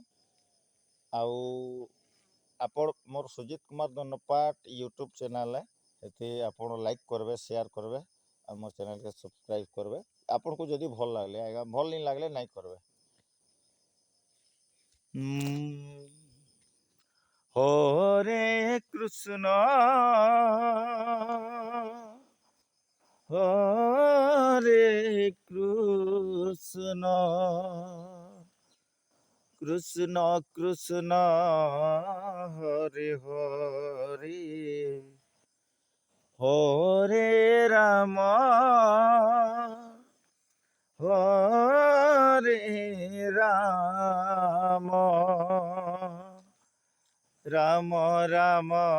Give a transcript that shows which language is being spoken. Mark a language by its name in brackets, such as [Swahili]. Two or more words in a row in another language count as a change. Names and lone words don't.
[Odia] ଆଉ ଆପଣ ମୋର ସୁଜିତ କୁମାର ଦଣ୍ଡପାଟ [English] YouTube channel [Odia] ଏଠି ଆପଣ ଲାଇକ୍ କରିବେ, ସେୟାର କରିବେ ଆଉ ମୋ ଚ୍ୟାନେଲ୍କେ ସବସ୍କ୍ରାଇବ୍ କରିବେ। ଆପଣଙ୍କୁ ଯଦି ଭଲ ଲାଗଲେ ଆଜ୍ଞା, ଭଲ ନି ଲାଗଲେ ନାଇଁ କରିବେ। [Sanskrit] ହରେ କୃଷ୍ଣ হরে কৃষ্ণ কৃষ্ণ কৃষ্ণ হরে হরে হরে রাম হরে রাম রাম রাম